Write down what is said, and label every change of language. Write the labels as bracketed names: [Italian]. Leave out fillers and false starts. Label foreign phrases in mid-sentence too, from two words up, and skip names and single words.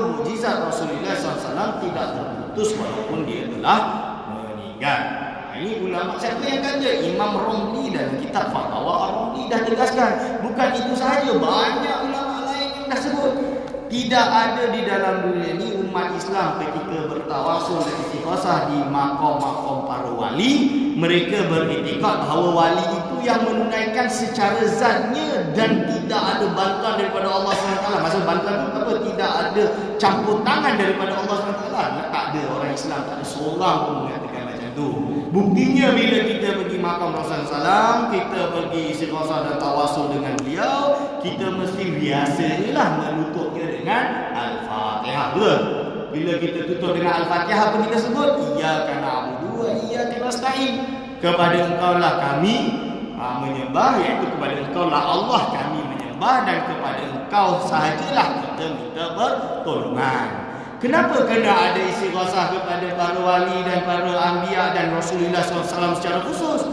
[Malay] Mukjizat Rasulullah SAW tidak terputus walaupun dia telah meninggal. Ini ulama siapa yang kata? Imam Romli dalam kitab Fatwa Romli dah tegaskan. Bukan itu sahaja, banyak ulama lain yang dah sebut. Tidak ada di dalam dunia ini umat Islam ketika bertawasul dan istighasah di makom-makom para wali, mereka beriktikad bahawa wali itu yang menunaikan secara zatnya dan tidak ada bantuan daripada Allah SWT. Maksud bantuan itu apa? Tidak ada campur tangan daripada Allah SWT. Tak ada orang Islam, tak ada seorang pun mengatakan macam tu. Buktinya bila kita pergi makam Rasulullah SAW, kita pergi istighasah dan tawasul dengan beliau, kita mesti biasanya lah menutupnya dengan Al-Fatihah. Betul? Bila kita tutup dengan Al-Fatihah, apa kita sebut? [Arabic] إياك نعبد وإياك نستعين. [Malay] Kepada Engkau lah kami menyembah, iaitu kepada Engkau lah Allah kami menyembah, dan kepada Engkau sahajalah kita minta pertolongan. Kenapa kena ada istighasah kepada para wali dan para anbiya dan Rasulullah SAW secara khusus?